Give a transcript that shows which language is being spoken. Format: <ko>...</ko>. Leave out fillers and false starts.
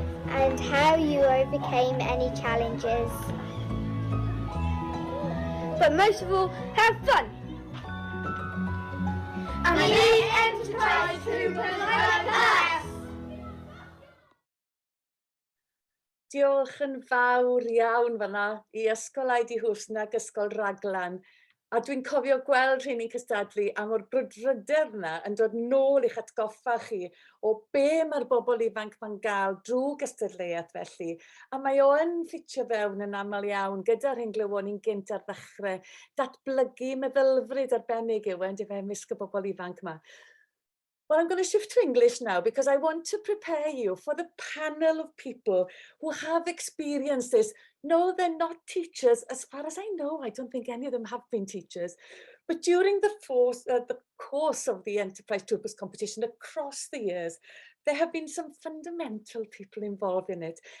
<en>And how you overcame any challenges. But most of all, have fun! And we need enterprise to promote us!</en> <cy>Diolch yn fawr iawn fan'na i Ysgol Aidi Hwsn ac Ysgol Raglan. A dwi'n cofio gweld rheini'n cystadlu am o'r brwdfrydedd yna yn dod nôl i'ch atgoffa chi o be mae'r bobl ifanc ma'n gael drwy gystadleuaeth felly. A mae o yn ffitio fewn yn aml iawn gyda'r hyn glywon ni'n gynt ar ddechrau. Datblygu meddylfryd arbennig yw ondife ymysg y bobl ifanc yma.</cy> <en>Well, I'm going to shift to English now because I want to prepare you for the panel of people who have experienced this. No, they're not teachers. As far as I know, I don't think any of them have been teachers. But during the course of the Enterprise Troopers competition across the years, there have been some fundamental people involved in it.</en>